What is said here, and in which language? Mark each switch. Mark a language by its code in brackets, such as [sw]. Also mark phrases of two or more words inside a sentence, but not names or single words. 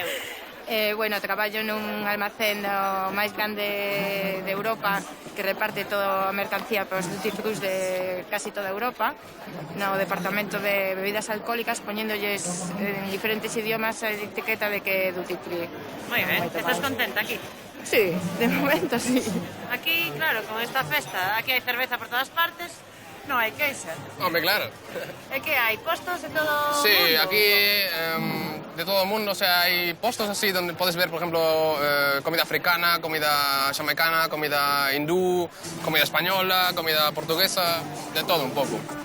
[gl] Bueno, traballo nun almacén do máis grande de Europa que reparte toda a mercancía para os [en] duty free [gl] de casi toda Europa no departamento de bebidas alcohólicas poñéndolles en diferentes idiomas a etiqueta de que é [en] duty free. [gl] Moi ben, estás contenta aquí? [es] Sí, de momento sí. [gl] Aquí, claro, con esta festa, aquí hai cerveza por todas partes, non hai queixa. [es] Hombre, claro. [gl] É que hai postos de todo o [es] Sí, [gl] mundo? [es] aquí de todo el mundo, o sea, hay postos así donde puedes ver, por ejemplo, comida africana, comida jamaicana, comida hindú, comida española, comida portuguesa, de todo un poco.